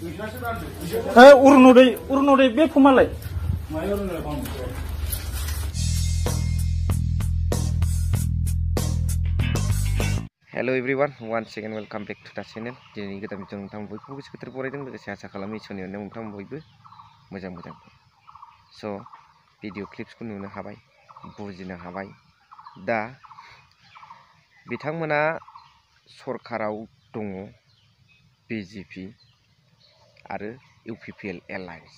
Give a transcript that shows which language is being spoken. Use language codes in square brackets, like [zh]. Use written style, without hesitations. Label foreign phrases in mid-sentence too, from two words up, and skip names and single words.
[brx] अरुणोदय बे फर्मालाय [en] Hello everyone, one second welcome back to the channel. [brx] दिनै गोदान भिडिअ नोंथां बयबो गोसो गोथार बरायदों, लोगोसे आसा खालामो इसोरनि अननायाव नोंथां बयबो मोजां। स' भिडिअ क्लिप्सखौ नुनो हाबाय, बुजिनो हाबाय। दा बिथांमोना सरकाराव दङ बिजेपि आरो इउपिपिएल एलायन्स।